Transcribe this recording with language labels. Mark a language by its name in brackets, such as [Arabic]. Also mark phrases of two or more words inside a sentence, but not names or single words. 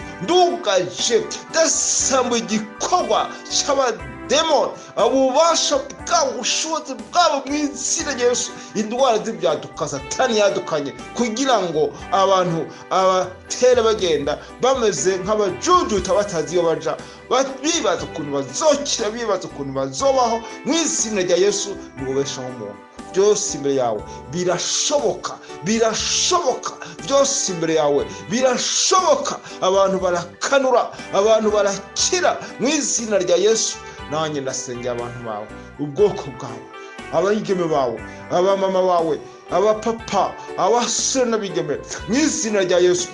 [Rundi] Ndugaje ndasambuye igikorwa cy'abademoni, ububasha bwabo, ubushobozi bwabo, mu izina rya Yesu. Indwara z'ibyaduka Satani yadukanye kugira ngo abantu abatere bagenda bameze nk'abajujuta, batazi iyo baja, bibaza ukuntu bazokira, bibaza ukuntu bazobaho. Mu izina rya Yesu nubeshaho umuntu. Byose imbere yawe birashoboka, birashoboka, byose imbere yawe birashoboka. Abantu barakanura, abantu barakira mu izina rya Yesu. Nanjye ndasengera abantu bawe, ubwoko bwawe, abayigeme bawe, abamama bawe, abapapa, abasore n'abigeme, mu izina rya Yesu.